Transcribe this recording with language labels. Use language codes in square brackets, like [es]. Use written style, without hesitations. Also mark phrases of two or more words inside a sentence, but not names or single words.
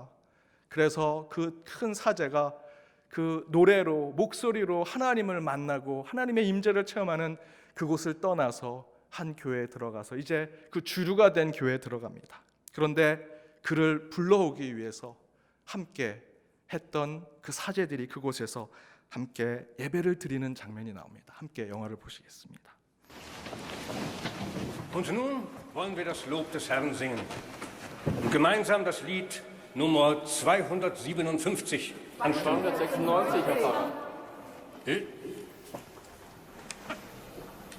[ko] 그래서 그 큰 사제가 그 노래로, 목소리로 하나님을 만나고 하나님의 임재를 체험하는 그곳을 떠나서 한 교회에 들어가서 이제 그 주류가 된 교회에 들어갑니다. 그런데 그를 불러오기 위해서 함께 했던 그 사제들이 그곳에서 함께 예배를 드리는 장면이 나옵니다. 함께 영화를 보시겠습니다. [de] Und nun wollen wir das Lob des Herrn singen und gemeinsam das Lied Nummer 257 anstimmen. 296, Herr Pfarrer.